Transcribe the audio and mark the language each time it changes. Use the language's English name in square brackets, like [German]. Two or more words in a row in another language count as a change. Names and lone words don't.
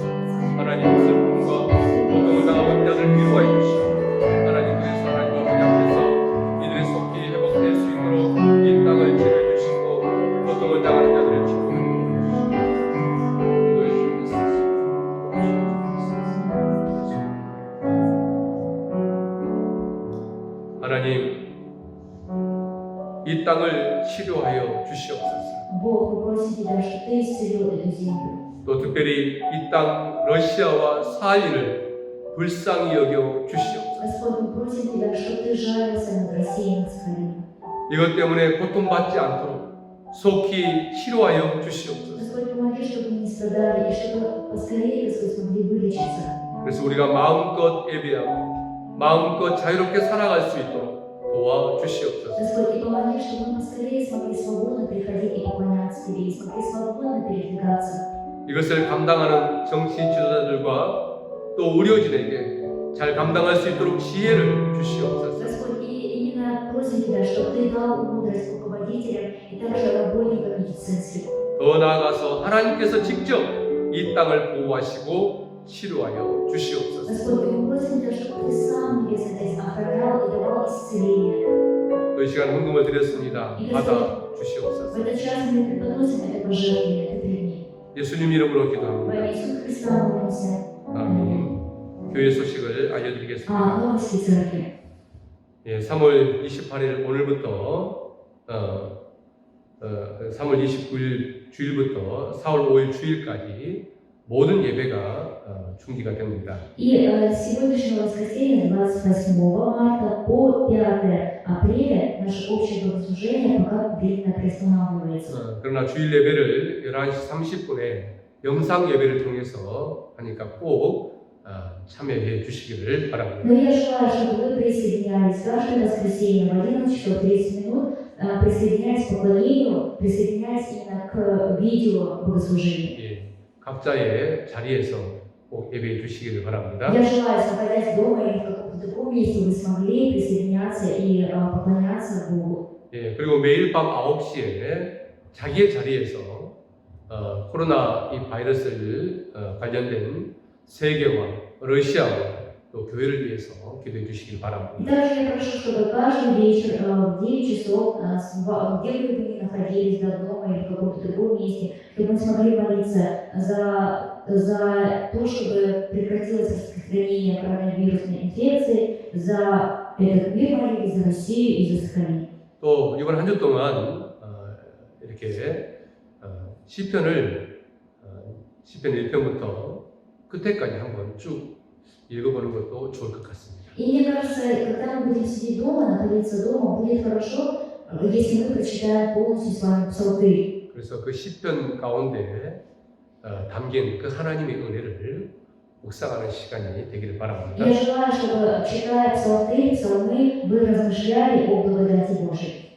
[Korean] 하나님 슬픔과 고통을 당하고 자들을 위로하여 주시고 하나님 그래서 하나님 아버지 앞에서 이들의 속히 회복될 수 있도록 이 땅을 치료해 주시고 고통을 당하는 자들을 치료해 주시고 기도해 주옵소서. 하나님 이 땅을 치료하여 주시옵소서. [Russian] Бог, мы просим Тебя, чтобы Ты исцелил эту землю. [Korean] 또 특별히 이 땅 러시아와 사인을 불쌍히 여겨 주시옵소서. [Russian] Господь, мы просим Тебя, чтобы Ты жалился над Россией и над Сахалином. [Korean] 이것 때문에 고통받지 않도록 속히 치료하여 주시옵소서. [Russian] Господь, помоги, чтобы мы не страдали, и чтобы поскорее, Господь, смогли вылечиться. [Korean] 그래서 우리가 마음껏 예배하고 마음껏 자유롭게 살아갈 수 있도록 도와주시옵소서. [Russian] Господь, и помоги, чтобы мы поскорее смогли свободно приходить и поклоняться Тебе, и смогли свободно передвигаться. [Korean] 이것을 감당하는 정치 지도자들과 또 의료진에게 잘 감당할 수 있도록 지혜를 주시옵소서. [Russian] Господь, и именно просим Тебя, чтобы Ты дал мудрость руководителям и также работникам медицинских. [Korean] 더 나아가서 하나님께서 직접 이 땅을 보호하시고 치료하여 주시옵소서. [Russian] Господь, мы просим Тебя, чтобы Ты сам небесно здесь охранял и давал исцеление. [Korean] 또 이 시간 헌금을 드렸습니다. 받아 [Russian] В [Korean] 주시옵소서. [Russian] этот час мы преподносим это пожертвование, это прими. [Korean] 예수님 이름으로 [Russian] Во [Korean] 기도합니다. [Russian] имя Иисуса Христа молимся. [Korean] 아멘. 교회 소식을 알려드리겠습니다. [Russian] Новости церкви. [Korean] 예, 3월 28일 오늘부터 3월 29일 주일부터 4월 5일 주일까지 모든 예배가 중지가 됩니다. [Russian] И с сегодняшнего воскресенья, 28 марта по 5 апреля, наше общее богослужение пока временно приостанавливается. [Korean] 그러나 주일 예배를 11시 30분에 영상 예배를 통해서 하니까 꼭 참여해 주시기를 바랍니다. [Russian] Но я желаю, чтобы вы присоединялись каждое воскресенье в 11 часов 30 минут, присоединяясь к поклонению, присоединяясь именно к видео богослужения. [Korean] 예, 각자의 자리에서 꼭 예배해 주시기를 바랍니다. [Russian] Я желаю, находясь дома или в каком-то другом месте, вы смогли присоединяться и поклоняться Богу. [Korean] 예, 그리고 매일 밤 9시에 자기의 자리에서 코로나 이 바이러스를 관련된 세계와 러시아와 또 교회를 위해서 기도해 주시길 바랍니다. [Russian] И также я прошу, чтобы каждый вечер в 9 часов, где бы вы ни находились, дома или в каком-то другом месте, чтобы мы смогли молиться за то, чтобы прекратилось распространение коронавирусной инфекции, за этот мир молились, за Россию и за Сахалин. [Korean] 또 이번 한 주 동안 이렇게 시편 1편부터 그때까지 한번 쭉 읽어보는 것도 좋을 것 같습니다. [Russian] И мне кажется, когда мы будем сидеть дома, находиться дома, будет хорошо, если мы прочитаем полностью с вами псалтырь. [Korean] 그래서 그 시편 가운데 담긴 그 하나님의 은혜를 묵상하는 시간이 되기를 바랍니다. [Russian] Я желаю, чтобы, читая псалтырь, псалмы, вы размышляли о благодати Божией.